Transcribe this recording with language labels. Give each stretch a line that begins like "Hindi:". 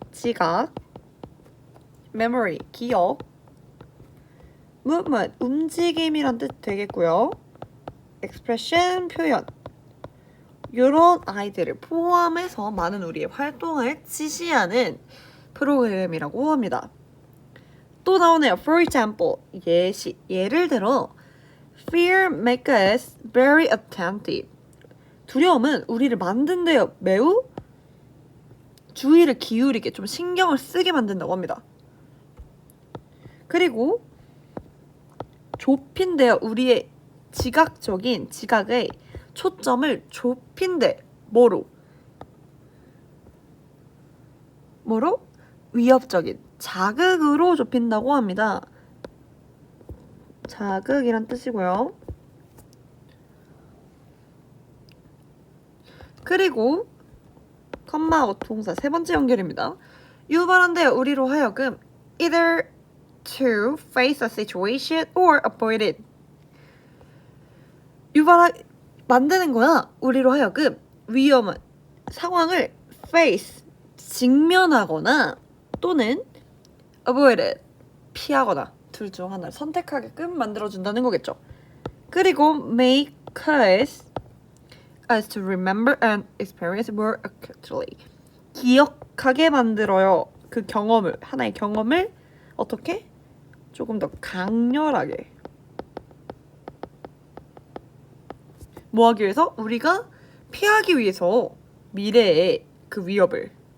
Korean: 지각. memory, 기억. movement, 움직임이란 뜻 되겠고요. expression, 표현. 이런 아이들을 포함해서 많은 우리의 활동을 지시하는 프로그램이라고 합니다. 또 나오네요.
English: For example,
Korean: 예를 들어
English: Fear makes us very attentive.
Korean: 두려움은 우리를 만든데요. 매우 주의를 기울이게, 좀 신경을 쓰게 만든다고 합니다. 그리고 좁힌대요. 우리의 지각의 초점을 좁힌대. 뭐로? 위협적인 자극으로 좁힌다고 합니다. 자극이란 뜻이고요. 그리고 컴마하고 동사 세 번째 연결입니다. 유발한대요. 우리로 하여금
English: either to face a situation or avoid it.
Korean: 만드는 거야. 우리로 하여금 위험한 상황을 face, 직면하거나 또는 avoid it, 피하거나 둘 중 하나를 선택하게끔 만들어준다는 거겠죠. 그리고
English: make us to remember and experience more accurately.
Korean: 기억하게 만들어요. 그 경험을, 하나의 경험을 어떻게? 조금 더 강렬하게. 뭐 하기 위해서? 우리가 피하기 위해서 미래의 그 위협을.